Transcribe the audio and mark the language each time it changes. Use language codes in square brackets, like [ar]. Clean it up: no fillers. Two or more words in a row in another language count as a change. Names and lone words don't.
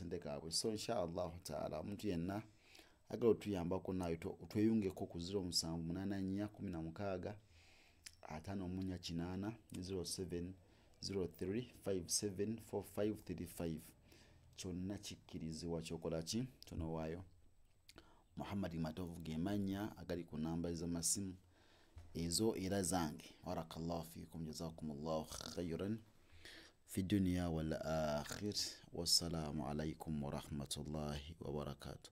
[lg] So [ar] إن شاء الله تعالى [lg] omuntu yenna agala otuyambako naawe tweyungeko ku 0784 548 0703574535 kyonna kikkirizibwa kyokola ki tonowaayo. Muhammad Matovu gemanya agali ku namba ez'amasimu ezo era zange. [ar] بارك الله فيكم جزاكم الله خيرا في الدنيا والآخرة. والسلام عليكم ورحمة الله وبركاته.